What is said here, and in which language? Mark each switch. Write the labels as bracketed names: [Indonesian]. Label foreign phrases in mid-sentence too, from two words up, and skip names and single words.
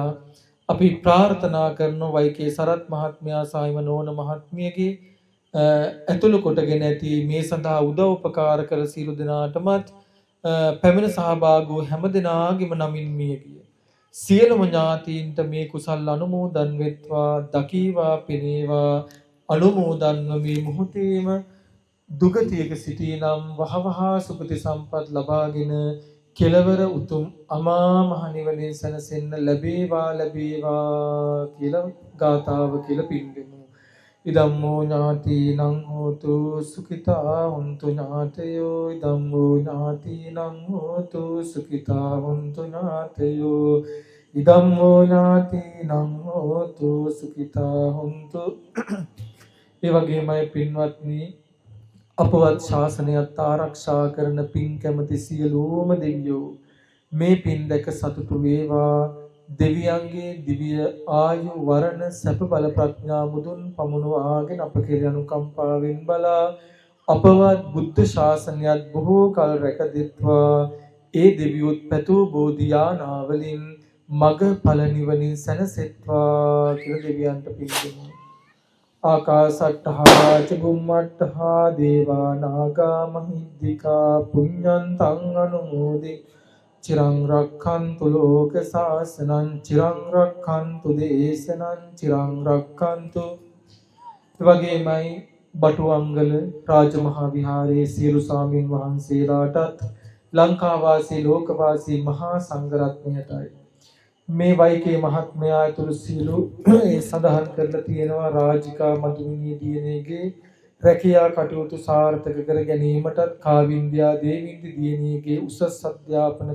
[Sinhala] අපි ප්‍රාර්ථනා කරන වෛකේ සරත් මහත්මයා සායිම නෝන මහත්මියගේ ඇතුළු කොටගෙන ඇති මේ සඳහා උදව් උපකාර කළ සියලු දෙනාටමත් පැමිණ සහභාගී වූ හැම දෙනාගේම නමින් මිය ගිය සියලුම ඥාතීන්ට මේ කුසල් අනුමෝදන් වෙත්වා, දකීවා පිනේවා. අනුමෝදන්ව මේ මොහොතේම දුගතියක සිටිනම් වහවහ සුගති සම්පත් ලබාගෙන කෙලවර උතුම් අමා මහ නිවනින් සැනසෙන්න ලැබේවා කියලා ගාථාව කියලා පින්දෙමු. [Pali] ඉදම්මෝ ඥාතිනං හෝතු සුඛිතා හොන්තු ඥාතයෝ. ඉදම්මෝ ඥාතිනං හෝතු සුඛිතා හොන්තු ඥාතයෝ. ඉදම්මෝ ඥාතිනං හෝතු සුඛිතා හොන්තු. [Sinhala] ඒ වගේමයි පින්වත්නි, අපවත් ශාසනයත් ආරක්ෂා කරන පින් කැමති සියලුම දෙවියෝ මේ පින් දැක සතුටු වේවා. දෙවියන්ගේ දිව්‍ය ආයු වරණ සැප බල ප්‍රඥා මුදුන් පමුණවාගෙන අප කෙරෙහි අනුකම්පාවෙන් බලා අපවත් බුද්ධ ශාසනයත් බොහෝ කල රැකදෙත්වා. ඒ දෙවියොත් පැතූ බෝධි යානාවලින් මග ඵල නිවනින් සැනසෙත්වා කියලා දෙවියන්ට පින් දෙමු. [Pali] ආකාසට්ඨා ච බුම්මට්ඨා දේවා නාග මහිද්దికා පුඤ්ඤන්තං අනුමෝදි චිරං රක්ඛන්තු ලෝක සාසනං චිරං රක්ඛන්තු දේශනං චිරං රක්ඛන්තු. [Sinhala] එවැගේමයි බටුවංගල රාජමහා විහාරයේ සියලු ස්වාමීන් වහන්සේලාටත් ලංකාවාසී ලෝකවාසී මහා සංඝරත්නයටයි මේ වෛකේ මහත්මයා ඇතුළු සියලු සඳහන් කරලා තියෙනවා රාජිකා මදුමිනී දියණියගේ රැකියා කටයුතු සාර්ථක කර ගැනීමටත් කාවින්ද්‍යා දේවින්ද්‍ර දියණියගේ උසස් අධ්‍යාපන